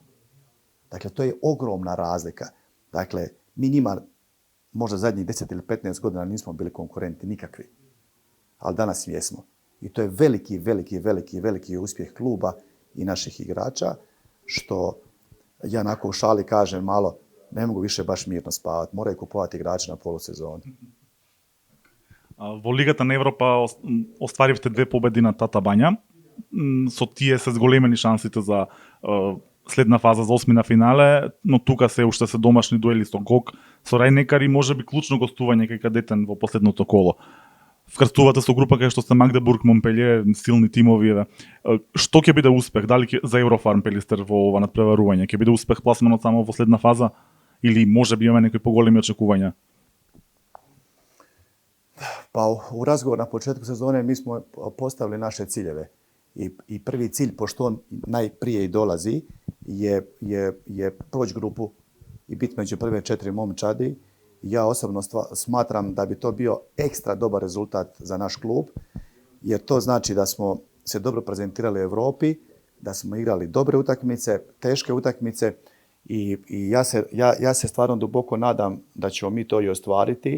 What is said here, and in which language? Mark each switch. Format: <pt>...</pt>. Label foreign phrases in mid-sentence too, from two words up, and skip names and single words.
<hr>Dakle, to je ogromna razlika. Dakle, mi njima možda zadnjih 10 ili 15 godina nismo bili konkurenti nikakvi, ali danas jesmo. I to je veliki uspjeh kluba i naših igrača, što ja onako u šali kažem malo, ne mogu više baš mirno spavati, moraju kupovati igrače na polusezoni.</hr> <mk>Во Лигата на Европа остваривте 2 победи на Тата Бања. Со тие се зголемени шансите за следна фаза за осми на финале, но тука се уште се домашни дуели со ГОК, со Рајнекар и можеби клучно гостување кај Кадетен во последното коло. Вкрстувате со група кај што се Магдебург, Монпелје, силни тимови. Што ќе биде успех? Дали за Еврофарм Пелистер во ова надпреварување? Ќе биде успех пласманот само во следна фаза или можеби имаме некои поголеми очекувања?</mk> <hr>Pa u razgovoru na početku sezone mi smo postavili naše ciljeve. I prvi cilj, pošto on najprije i dolazi, je proći grupu i biti među prve 4 momčadi. Ja osobno smatram da bi to bio ekstra dobar rezultat za naš klub, jer to znači da smo se dobro prezentirali u Europi, da smo igrali dobre utakmice, teške utakmice i ja se stvarno duboko nadam da ćemo mi to i ostvariti.</hr>